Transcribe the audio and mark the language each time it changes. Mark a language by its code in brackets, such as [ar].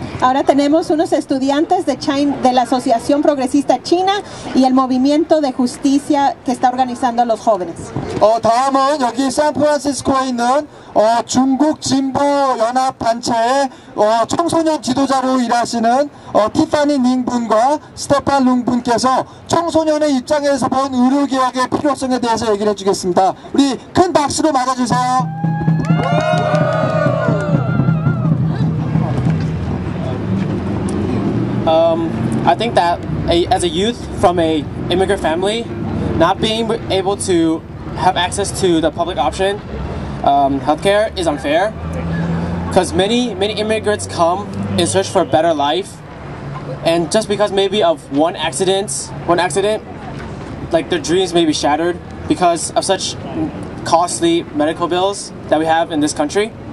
[es] Ahora tenemos unos estudiantes de la Asociación Progresista China y el Movimiento de Justicia que está organizando a los jóvenes. [ko] 다음은 여기 샌프란시스코에 있는 중국 진보 연합 단체의 청소년 지도자로 일하시는 티파니 닝 분과 스테판 룽 분께서 청소년의 입장에서 본 의료개혁의 필요성에 대해서 얘기를 해주겠습니다. 우리 큰 박수로 맞아주세요. [en] I think that as a youth from a immigrant family, not being able to have access to the public option, healthcare is unfair. Because many immigrants come in search for a better life, and just because maybe of one accident, like their dreams may be shattered because of such costly medical bills that we have in this country.